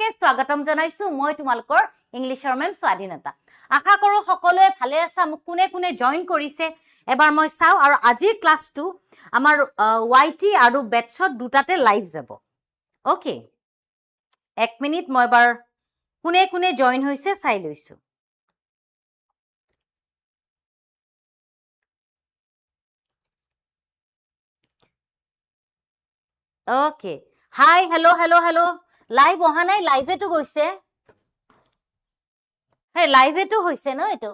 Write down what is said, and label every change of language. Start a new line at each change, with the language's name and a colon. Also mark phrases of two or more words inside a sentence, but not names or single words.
Assamese: স্বাগতম জনাইছো মই তোমালোকৰ ইংলিছৰ মেম স্বাধীনতা আশা কৰো সকলোৱে ভালে আছা মোক কোনে কোনে জয়েন কৰিছে এবাৰ মই চাও আৰু আজিৰ ক্লাছটো আমাৰ YT আৰু বেটছত দুটাতে লাইভ যাব ওকে এক মিনিট মই এবাৰ কোনে কোনে জয়েন হৈছে চাই লৈছো Okay.
English: Hi, hello, hello, hello.
Assamese: Live অহা নাই, live এইটো গৈছে। Hey, live এইটো হৈছে নে এইটো.